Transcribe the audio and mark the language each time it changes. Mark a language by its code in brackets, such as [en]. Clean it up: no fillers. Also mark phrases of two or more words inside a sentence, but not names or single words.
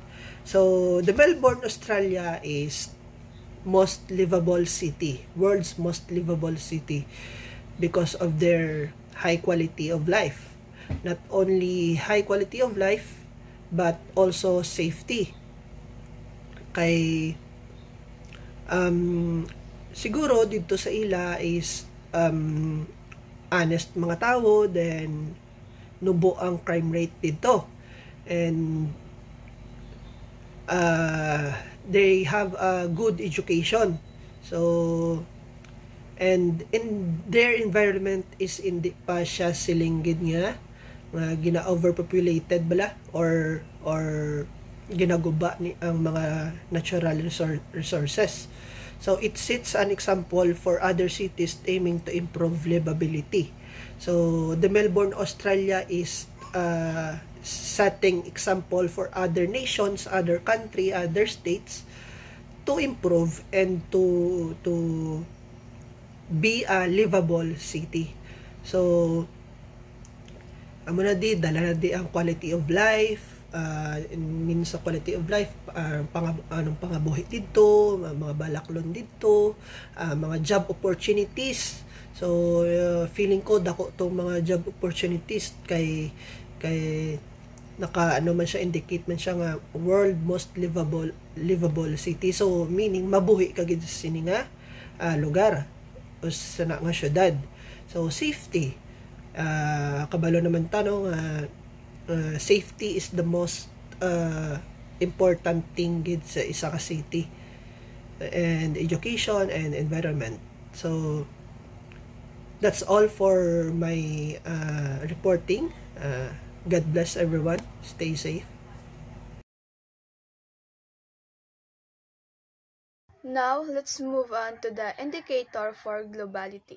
[en] So the Melbourne, Australia is most livable city, world's most livable city, because of their high quality of life. Not only high quality of life, but also safety. [hil] Kay siguro dito sa ila is honest mga tao, then nubo ang [en] crime rate [hil] dito, [en] and they have a good education. So and in their environment is [hil] hindi pa siya silinggid nga gina overpopulated bala or ginaguba ni ang mga natural resources. [en] So it sets an example for other cities aiming to improve livability. So the Melbourne, Australia is setting example for other nations, other country, other states to improve and to be a livable city. [hil] So amo na di dala na di ang [en] quality of life, [hil] means sa [en] quality of life, [hil] pangabuhi dito, mga balaklon dito, mga [en] job opportunities. [hil] So feeling ko dako tong mga [en] job opportunities [hil] kay kay naka ano man siya, indicate man siya nga [en] world most livable city. [hil] So meaning mabuhi kagid sini nga lugar o sa nga syudad. So safety, kabalo naman tanong, [en] safety is the most important thing [hil] gid sa isa ka city, [en] and education and environment. So that's all for my reporting. God bless everyone. Stay safe. Now, let's move on to the indicator for globality.